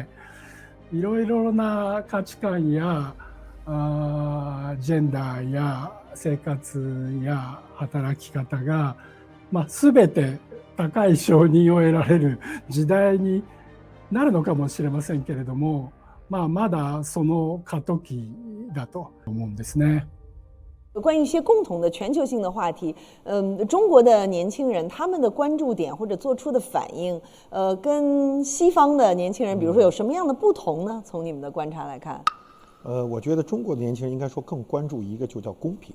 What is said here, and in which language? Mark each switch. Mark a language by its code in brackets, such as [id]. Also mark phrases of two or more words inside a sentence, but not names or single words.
[ja] いろいろな価値観やジェンダーや生活や働き方が、全て高い承認を得られる時代になるのかもしれませんけれども、まだその過渡期だと思うんですね。 [zh] 关于一些共同的全球性的话题，中国的年轻人他们的关注点或者做出的反应，跟西方的年轻人，比如说有什么样的不同呢？从你们的观察来看，我觉得中国的年轻人应该说更关注一个就叫公平。